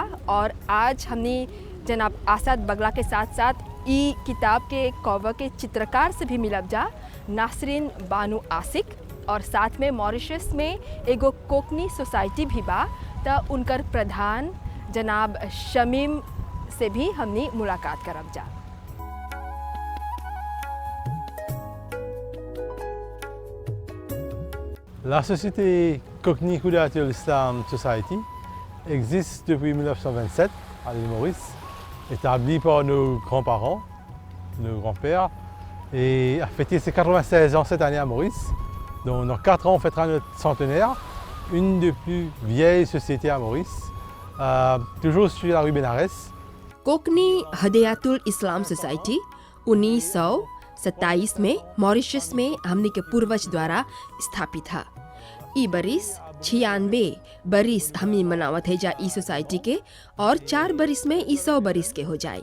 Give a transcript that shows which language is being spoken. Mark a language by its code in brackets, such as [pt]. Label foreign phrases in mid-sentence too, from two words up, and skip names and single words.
[bho] और आज हमने जनाब आसाद बगला के साथ साथ ई किताब के कवर के चित्रकार से भी मिलब जा, नासरीन बानू आसिक। और साथ में मॉरिशस में एगो कोकनी सोसाइटी भी बा, तो उनकर प्रधान जनाब शमीम से भी हमने मुलाकात करब जा। [fr] La société Cockney Kouliatul Islam Society existe depuis 1927 à l'île Maurice, établie par nos grands-parents, nos grands-pères, et a fêté ses 96 ans cette année à Maurice. Donc dans 4 ans, on fêtera notre centenaire, une des plus vieilles sociétés à Maurice, toujours sur la rue Benares. [bho] कोकनी हदयातुल इस्लाम सोसाइटी 1927 में मॉरिशस में हमने के पूर्वज द्वारा स्थापित है। ई बरिस 96 बरिस हमने मनावत है जा ई सोसाइटी के, और 4 बरिस में ई 100 बरिस के हो जाए।